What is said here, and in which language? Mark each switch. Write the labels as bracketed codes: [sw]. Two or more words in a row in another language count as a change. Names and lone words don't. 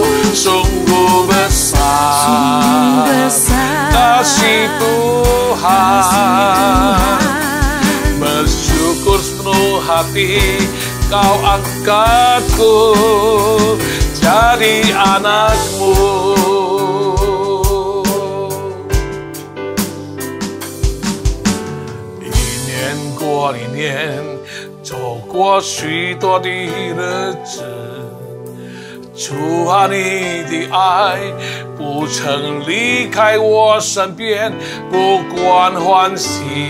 [id] Sungguh besar kasih Tuhan. Bersyukur sepenuh hati, Kau angkatku jadi anakmu. [zh] 一年走过许多的日子，主啊，你的爱不曾离开我身边，不管欢喜